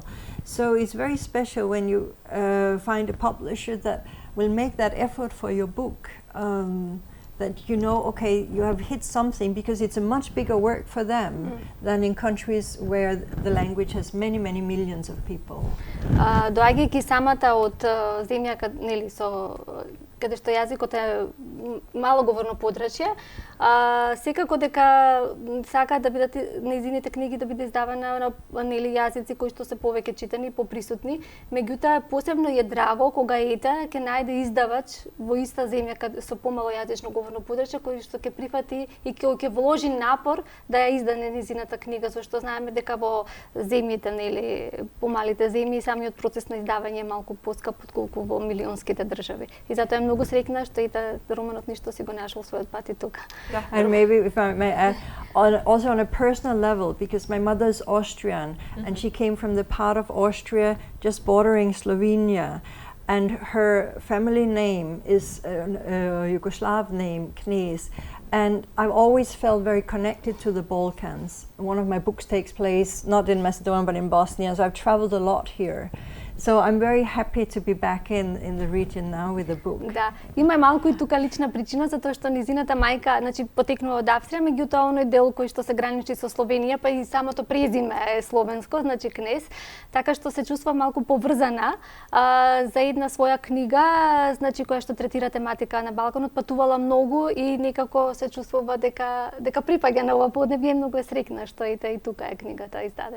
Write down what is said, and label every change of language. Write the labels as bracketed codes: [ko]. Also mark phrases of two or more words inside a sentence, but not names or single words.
[en] So it's very special when you find a publisher that will make that effort for your book, that you know, okay, you have hit something, because it's a much bigger work for them than in countries where the language has many, many millions of people. [mk] Доаѓајќи самата од земја нели со каде што јазикот е малоговорно подрачје, Секако дека сакаат да бидат нејзините книги да биде издавана на нели јазици кои што се повеќе читани и поприсутни. Меѓутоа посебно е драго кога ете ќе најде издавач во иста земја со помало јазично говорно подрачје кој што ќе прифати и ќе вложи напор да ја издаде нејзината книга, зашто знаеме дека во земјите нели помалите земји самиот процес на издавање е малку поскап отколку во милионските држави. И затоа е многу среќна што и романот Ништо си го нашол својот пат и тука. [en] And maybe if I may add, also on a personal level, because my mother is Austrian and she came from the part of Austria just bordering Slovenia, and her family name is a Yugoslav name, Knez. And I've always felt very connected to the Balkans. One of my books takes place not in Macedonia but in Bosnia, so I've traveled a lot here. So I'm very happy to be back in the region now with the book. [mk] Да, има малку и тука лична причина затоа што низината мајка, значи потекнува од Австрија, меѓутоа оној дел кој што се граничи со Словенија, па и самото презиме е словенско, значи Кнез, така што се чувства малку поврзана за една своја книга, значи која што третира тематика на Балканот, патувала многу и некако се чувствува дека припаѓа на ова поднебје, многу е среќна што и тука е книгата издадена.